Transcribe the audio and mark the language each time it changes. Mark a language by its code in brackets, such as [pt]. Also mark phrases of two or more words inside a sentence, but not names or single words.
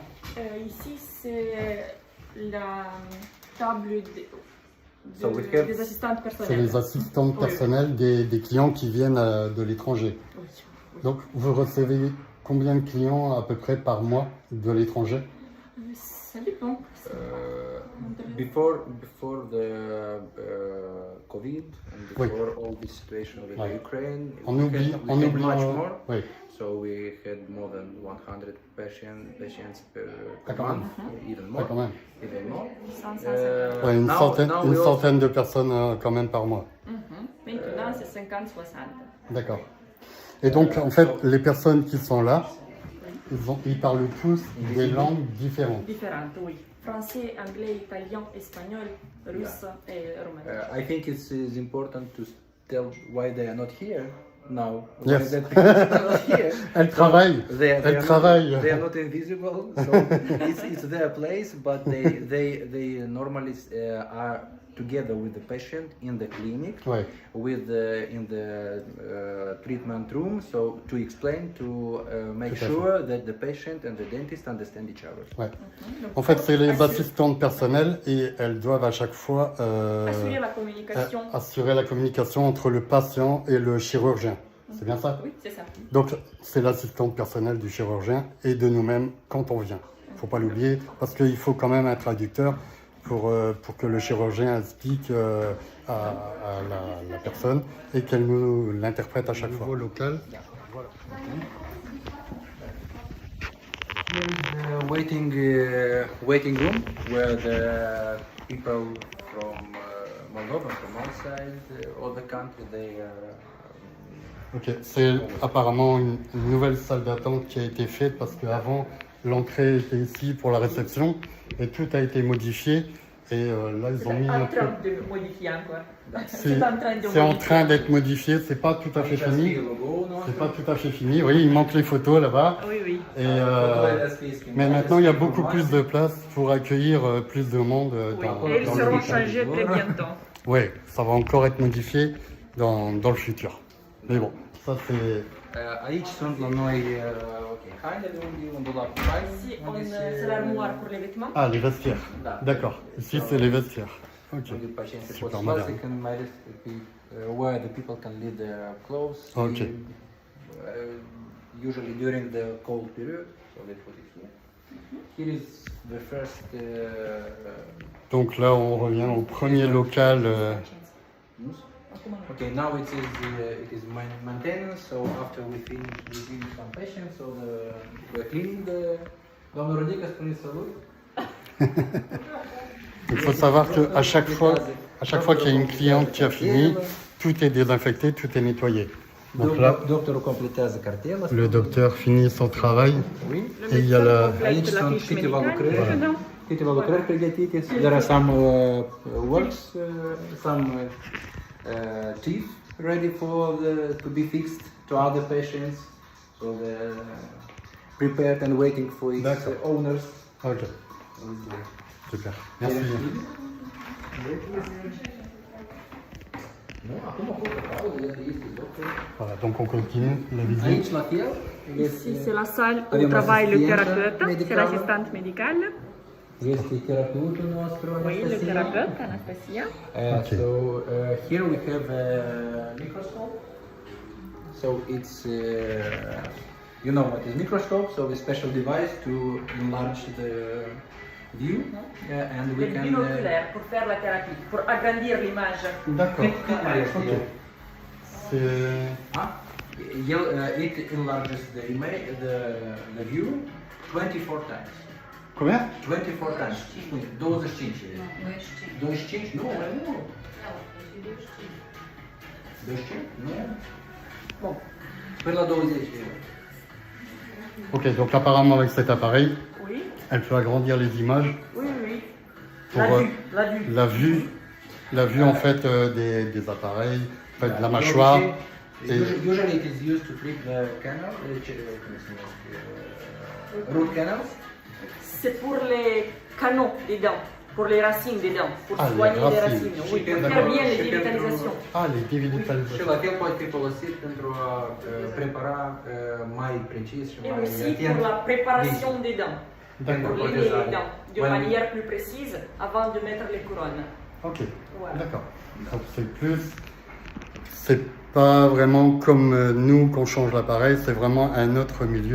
[fr] Ici, c'est la table des assistantes personnelles. C'est les assistantes personnelles des clients qui viennent de l'étranger. Oui. Donc, vous recevez combien de clients à peu près par mois de l'étranger? Ça dépend. [en] Before the COVID and [fr] Oui. [en] before all this situation with [fr] Ouais. [en] Ukraine, [fr] On [en] we [fr] oublie, [en] had [fr] on oublie. [en] much more. [fr] Oui, [en] So we had more than 100 patients per [fr] quand même. [en] month, even [fr] ouais, [en] more. [fr] quand même. [en] Even more. 150. [fr] Ouais, une [en] Now [fr] une [en] we also- [fr] centaine de personnes quand même par mois. Maintenant, c'est 50-60. D'accord. Et donc, en fait, les personnes qui sont là, ils parlent tous des langues différentes. Différentes, oui. Français, anglais, italien, espagnol, russe et roumain. [en] I think it's important to tell why they are not here now. Yes. Why that people are not here. [fr] Elles travaillent. Elles travaillent. [en] They are not invisible, so it's their place, but they normally are together with the patient in the clinic, [fr] Ouais. [en] in the treatment room, so to explain, to make [fr] Tout à [en] sure that the patient and the dentist understand each other. [fr] Ouais. Donc, En fait, c'est les assurer- assistantes personnelles et elles doivent à chaque fois Assurer la communication. assurer la communication entre le patient et le chirurgien. C'est bien ça? Oui, c'est ça. Donc, c'est l'assistante personnelle du chirurgien et de nous-mêmes quand on vient. Il ne faut pas l'oublier parce qu'il faut quand même un traducteur pour que le chirurgien explique à la personne et qu'elle nous l'interprète à chaque fois. Au niveau local, [en] Here is the waiting room where the people from Moldova, from outside other country, they [fr] ok, c'est apparemment une nouvelle salle d'attente qui a été faite parce qu'avant l'entrée était ici pour la réception et tout a été modifié et là ils ont mis un En peu. train de modifier encore. C'est en train de c'est en modifier. train d'être modifié, c'est pas tout à fait fini. C'est pas tout à fait fini. Oui, il manque les photos là-bas. Oui, oui. Et, mais maintenant, il y a beaucoup plus de place pour accueillir plus de monde Oui. dans, Et ils dans seront le changés très bientôt. Oui, ça va encore être modifié dans le futur. Mais bon, ça c'est... [ro] Aici sunt la noi hainele unde un dulap cu haine, [fr] Ici, [ro] unde [fr] c'est l'armoire pour les vêtements. Ah, les vestiaires. Da. D'accord. Ici, c'est les vestiaires. Ok. [ro] Unde pacienții pot [fr] Super [ro] să [fr] modern. [ro] lase când mai ales [en] where the people can leave their clothes. Okay. Usually during the cold period, so they put it here. Here is the first [fr] Donc là, on revient au premier local. [en] news. Okay, now it is maintenance. So after we finish some patients, so we're cleaning the. [ro] Doamna Rodica, spuneți salut. [fr] Il faut savoir qu'à chaque fois qu'il y a une cliente qui a fini, tout est désinfecté, tout est nettoyé. Donc là, [ro] Doctorul completează cartela. [fr] le docteur finit son travail Oui. et il y a la... [ro] Aici [fr] la [ro] sunt [fr] fișă [ro] câteva [fr] medicală. [ro] lucrări. Da. Câteva lucrări pregătite. [en] There are some works, some teeth ready to be fixed to other patients. So they're prepared and waiting for its [fr] D'accord. [en] owners. [fr] Ok, super. Merci. [ro] Nu, acum pot aplaude, este doctor. [fr] Voilà, donc on continue la visite. [ro] Aici la fel. [fr] Ici, c'est la salle où [ro] Avem [fr] travaille le [ro] asistentă [fr] thérapeute, c'est [ro] medicală. [fr] l'assistante médicale. [ro] Este terapeutul nostru, [fr] Oui, le [ro] Anastasia. [fr] thérapeute, Anastasia. [en] Okay. So here we have a microscope. So it's you know what is microscope? So a special device to enlarge the view, and we [fr] Le [en] can. [fr] binoculaire pour faire la thérapie, pour agrandir l'image. D'accord. Ok. C'est... [en] It enlarges the image, the view 24 times. [fr] Combien? [en] 24 times. 25. 25? [ro] Nu, mai mult. 25? Nu. [fr] Bon, [ro] Până la 20. [fr] Ok, donc apparemment avec cet appareil, oui, elle peut agrandir les images oui, oui. pour La vue. la vue en fait des appareils, en fait, de la mâchoire. Usually it is used to treat the canal, root canals. C'est pour les canaux des dents, pour les racines des dents, pour Ah, les soigner les racines. racines, oui, pour D'accord. faire bien les [ro] Și pentru- [fr] dévitalisations. Ah, les [ro] Și [fr] dévitalisations. [ro] la fel poate fi folosit pentru a prepara mai precis și [fr] Et [ro] mai [fr] aussi [ro] atent. [fr] pour la préparation des dents, D'accord. pour limer les dents d'une Ouais. manière plus précise avant de mettre les couronnes. Ok, Voilà. d'accord. Donc c'est plus... C'est pas vraiment comme nous qu'on change l'appareil, c'est vraiment un autre milieu.